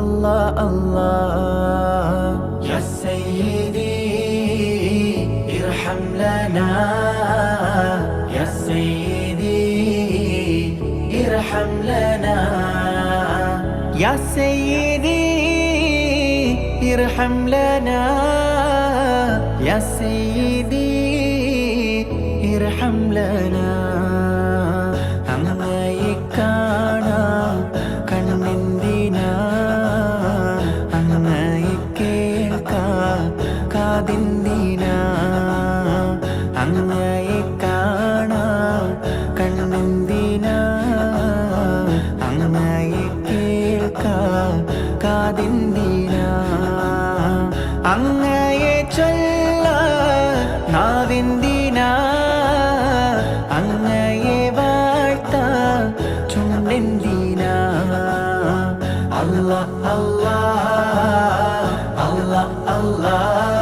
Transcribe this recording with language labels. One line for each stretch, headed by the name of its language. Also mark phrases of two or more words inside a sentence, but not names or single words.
Arabic: الله الله يا سيدي ارحم لنا يا سيدي ارحم لنا يا سيدي ارحم لنا يا سيدي ارحم لنا
Malayalam: അങ്ങയെ കാണാൻ കണ്ണെന്തിനാ അങ്ങയെ കേൾക്കാൻ കാതെന്തിനാ അങ്ങയെ കാണാൻ കണ്ണെന്തിനാ അങ്ങയെ കേൾക്കാൻ കാതെന്തിനാ അങ്ങയെ ചൊല്ലാൻ നാവെന്തിനാ അങ്ങയെ വാഴ്ത്താൻ ചുണ്ടെന്തിനാ അല്ലാഹ് അല്ലാഹ് അല്ലാഹ് അല്ലാഹ്